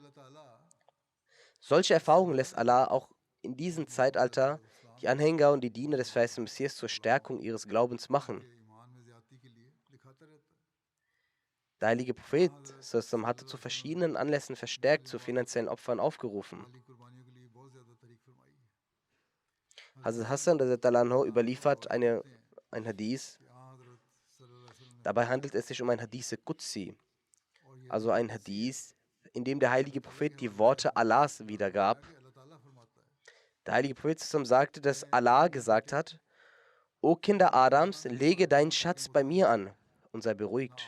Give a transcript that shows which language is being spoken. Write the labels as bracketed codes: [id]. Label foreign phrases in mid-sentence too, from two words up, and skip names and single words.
[de] Solche Erfahrungen lässt Allah auch in diesem Zeitalter die Anhänger und die Diener des verheißenen Messias zur Stärkung ihres Glaubens machen. Der heilige Prophet Sallallahu hatte zu verschiedenen Anlässen verstärkt zu finanziellen Opfern aufgerufen. Hazrat Hassan [ar] رضي الله عنه [de] überliefert ein Hadith. Dabei handelt es sich um ein [ar] حديث قدسي, [de] also ein Hadith, in dem der heilige Prophet die Worte Allahs wiedergab. Der heilige Prophet sagte, dass Allah gesagt hat: O Kinder Adams, lege deinen Schatz bei mir an und sei beruhigt.